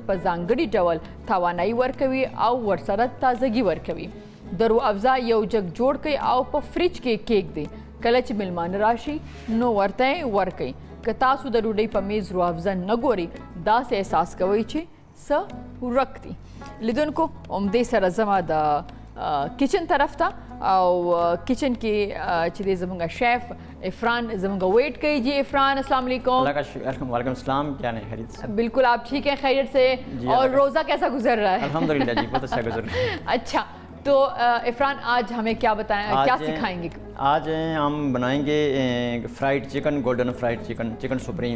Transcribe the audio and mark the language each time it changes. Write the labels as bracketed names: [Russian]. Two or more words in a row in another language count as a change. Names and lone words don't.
[Pashto] په ځانګړي ډول توانایي ورکوي او ورسره تازګي ورکوي د روح افزا یو جګ جوړ کړئ او په فریج کې کېږدئ کله چې میلمانه راشي نو ورته یې ورکړئ که تاسو د ډوډۍ په میز روح افزا نه ګورئ داسې احساس کوئ چې څه ورک دي لیدونکو همدې سره زما د کچن طرف ته او کچن کې چې دی زموږ شیف عفران زموږ ویٹ کوي جی عفران [Arabic] السلام علیکم وعلیکم السلام [Urdu] کیا نہیں خیریت سے بالکل آپ ٹھیک ہیں خیریت سے اور روزہ کیسا گزر رہا ہے الحمدللہ جی بہت اچھا گزر رہا ہے اچھا تو عفران آج ہمیں کیا بتائیں کیا سکھائیں گے آج ہم بنائیں گے [English] fried chicken golden fried chicken supreme